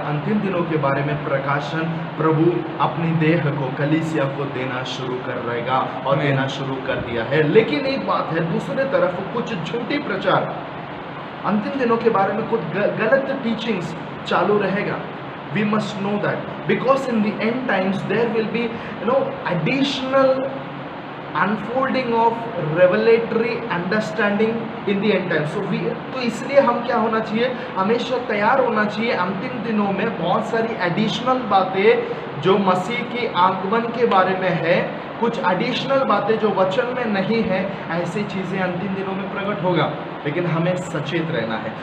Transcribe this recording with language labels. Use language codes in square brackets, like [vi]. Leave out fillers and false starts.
[hi] अंतिम दिनों के बारे में प्रकाशन प्रभु अपनी देह को, कलीसिया को देना शुरू कर रहेगा और देना शुरू कर दिया है। लेकिन एक बात है, दूसरे तरफ कुछ झूठी प्रचार अंतिम दिनों के बारे में कुछ गलत टीचिंग्स चालू रहेगा। [en] We must know that because in the end times there will be additional unfolding of revelatory understanding in the end time. [hi] तो इसलिए हम क्या होना चाहिए, हमेशा तैयार होना चाहिए। अंतिम दिनों में बहुत सारी एडिशनल बातें जो मसीह के आगमन के बारे में है, कुछ एडिशनल बातें जो वचन में नहीं है, ऐसी चीज़ें अंतिम दिनों में प्रकट होगा, लेकिन हमें सचेत रहना है।